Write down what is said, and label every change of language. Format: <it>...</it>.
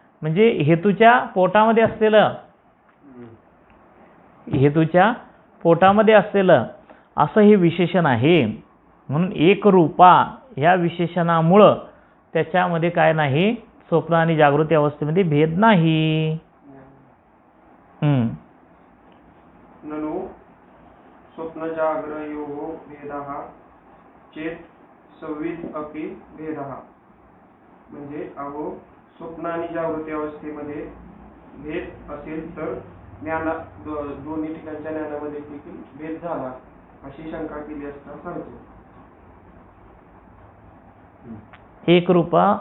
<mr>म्हणजे हेतूच्या पोटामध्ये असलेलं असं हे विशेषण आहे. म्हणून एक रूपा ह्या विशेषणामुळं त्याच्यामध्ये काय नाही? स्वप्न आणि जागृती अवस्थेमध्ये भेद नाही.</mr> <sa>ननु स्वप्न जागरयोः भेदः चेत् संविद अपि भेदः.</sa> <mr>म्हणजे अहो स्वप्न आणि जागृती अवस्थेमध्ये भेद असेल तर दोन्ही ठिकाणच्या ज्ञानामध्ये देखील भेद झाला अशी शंका केली असता सांगतो. एक रूपा</mr>